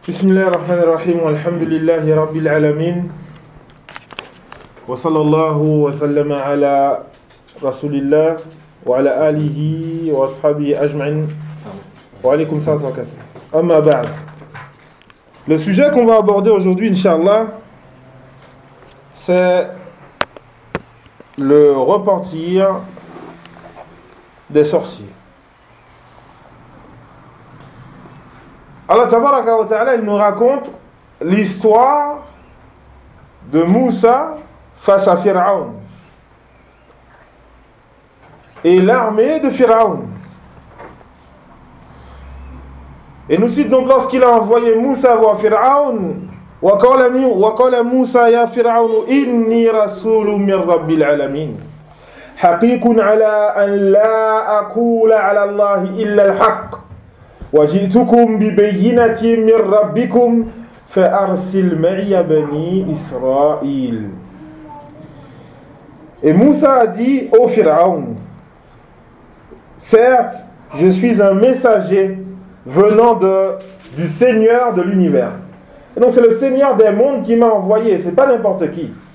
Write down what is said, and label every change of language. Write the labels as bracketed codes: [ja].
[ar] بسم الله الرحمن الرحيم والحمد لله رب العالمين وصلى الله وسلم على رسول الله وعلى آله وأصحابه أجمعين وعليكم السلام ورحمة الله أما بعد. [fr] Le sujet qu'on va aborder aujourd'hui, inshallah, c'est le repentir des sorciers. Allah tabaraka wa ta'ala, il nous raconte l'histoire de Moussa face à Pharaon et l'armée de Pharaon. Et nous cite donc lorsqu'il a envoyé Moussa voir Pharaon, [ar] وَقَالَ مُوسَى يَا فِرْعَوْنُ إِنِّي رَسُولٌ مِّن رَبِّ الْعَالَمِينَ حَقِيقٌ عَلَىٰ أَن لَا أَقُولَ عَلَى اللَّهِ إِلَّا الْحَقِّ وَجِئْتُكُمْ بِبَيِّنَةٍ مِّن رَبِّكُمْ فَأَرْسِلْ مَعِيَ بَنِي إِسْرَائِيلَ. [fr] Et Moussa a dit au Pharaon, certes, je suis un messager venant du Seigneur de l'univers. Et donc c'est le Seigneur des mondes qui m'a envoyé, c'est pas n'importe qui.